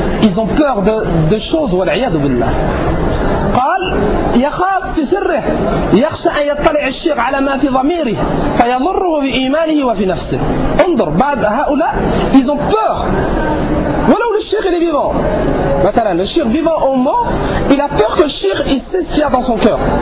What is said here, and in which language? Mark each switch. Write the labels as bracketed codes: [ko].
[fr] Ils ont peur de choses ou l'ayadu billah. [ar] قال يخاف في سره يخشى أن يطلع الشيخ على ما في ضميره فيضره بإيمانه وفي نفسه. انظر بعد هؤلاء [fr] ils ont peur. [ar] ولو الشيخ اللي vivant. [fr] مثلا الشيخ vivant ou mort, il a peur que le شيخ il sait ce qu'il y a dans son cœur.